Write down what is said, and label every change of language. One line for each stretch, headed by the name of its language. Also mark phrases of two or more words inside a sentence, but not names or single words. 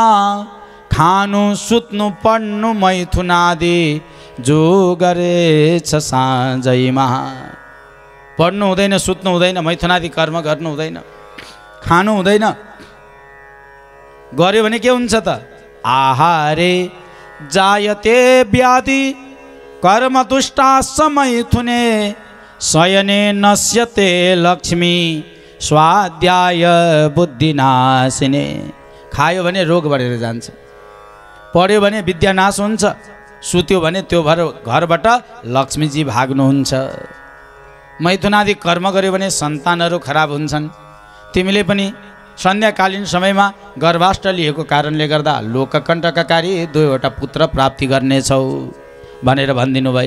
Nepali: खानु सुत्नु पढ्नु मैथुनादि, जो गरेछ साँझैमा। पढ्नु हुँदैन, सुत्नु हुँदैन, मैथुनादि कर्म गर्नु हुँदैन, खानु हुँदैन। गर्यो भने के हुन्छ त?
Sanskrit: आहारे जायते व्याधि, कर्म दुष्टा समैथुने। शयने नश्यते लक्ष्मी, स्वाध्याय बुद्धिनाशिने।
Nepali: खायो भने रोग बढेर जान्छ, पढ्यो भने विद्यानाश हुन्छ, सुत्यो भने त्यो घरबाट लक्ष्मीजी भाग्नुहुन्छ। मैथुनादि कर्म गर्यो भने सन्तानहरू खराब हुन्छन्। तिमीले पनि सन्ध्याकालीन समयमा गर्भाष्ट लिएको कारणले गर्दा लोककण्टककारी 2वटा पुत्र प्राप्ति गर्नेछौ भनेर भनिदिनु भयो।